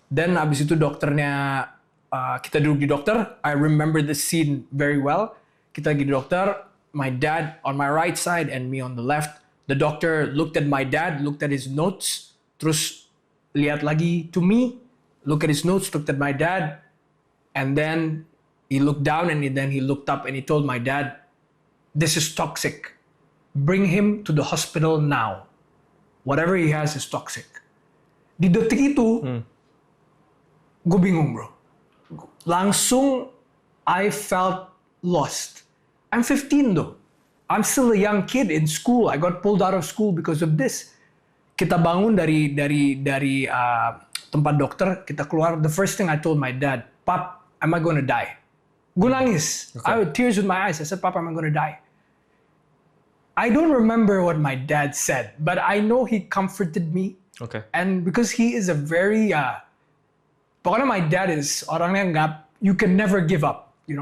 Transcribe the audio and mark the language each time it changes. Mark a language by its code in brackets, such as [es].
[id] Then abis itu dokternya, kita duduk di dokter. [en] I remember the scene very well. [id] Kita lagi di dokter, [en] my dad on my right side and me on the left. The doctor looked at my dad, looked at his notes, [id] terus lihat lagi [en] to me, look at his notes, looked at my dad, and then he looked down and then he looked up and he told my dad, this is toxic. Bring him to the hospital now. Whatever he has is toxic. [id] Di detik itu, gue bingung bro. [en] Langsung, I felt lost. I'm 15 though. I'm still a young kid in school. I got pulled out of school because of this. [id] Kita bangun dari tempat dokter, kita keluar. [en] The first thing I told my dad, Pap, am I going to die? [id] Gue nangis. [en] Okay. I had tears with my eyes. I said, Pap, am I going to die? I don't remember what my dad said, but I know he comforted me. Okay. And because he is a very, pokoknya my dad is orangnya you can never give up.